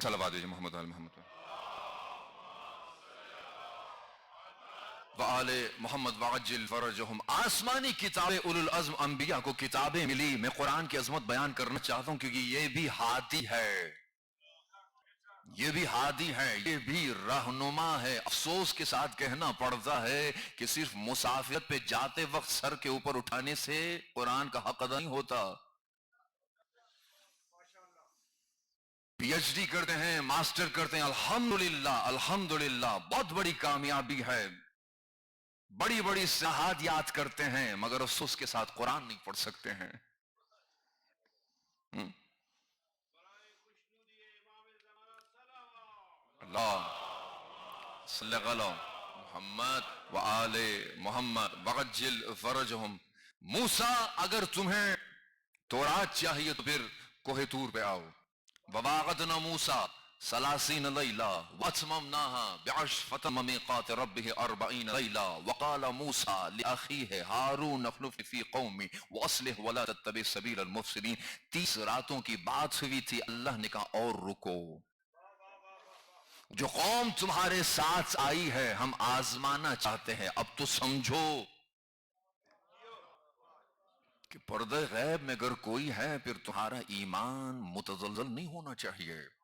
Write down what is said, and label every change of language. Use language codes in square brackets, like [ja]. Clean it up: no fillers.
[ur] صلوات دیجئے [ar] محمد آل محمد وآل محمد وعجل فرجہم. [ur] آسمانی کتابیں اولو العزم انبیاء کو کتابیں ملی. میں قرآن کی عظمت بیان کرنا چاہتا ہوں کیونکہ یہ بھی ہادی ہے, یہ بھی ہادی ہے, یہ بھی رہنما ہے. افسوس کے ساتھ کہنا پڑتا ہے کہ صرف مسافرت پہ جاتے وقت سر کے اوپر اٹھانے سے قرآن کا حق ادا نہیں ہوتا. پی ایچ ڈی کرتے ہیں, ماسٹر کرتے ہیں, الحمدللہ الحمدللہ بہت بڑی کامیابی ہے. بڑی بڑی شہادیات کرتے ہیں مگر افسوس کے ساتھ قرآن نہیں پڑھ سکتے ہیں. [ar] اللہ صلی علی محمد وآل محمد وعجل فرجہم. [ur] موسیٰ اگر تمہیں تورات چاہیے تو پھر کوہ طور پہ آؤ. [ar] وواعدنا موسیٰ 30 ليلة واتممناها بعشر فتم ميقات ربه 40 ليلة. وقال موسى لأخيه هارون اخلفني في قومي وأصلح ولا تتبع سبيل المفسدين. [ur] 30 راتوں کی بات ہوئی تھی. اللہ نے کہا اور رکو, جو قوم تمہارے ساتھ آئی ہے ہم آزمانا چاہتے ہیں, اب تو سمجھو کہ پردہ غیب میں اگر کوئی ہے پھر تمہارا ایمان متزلزل نہیں ہونا چاہیے.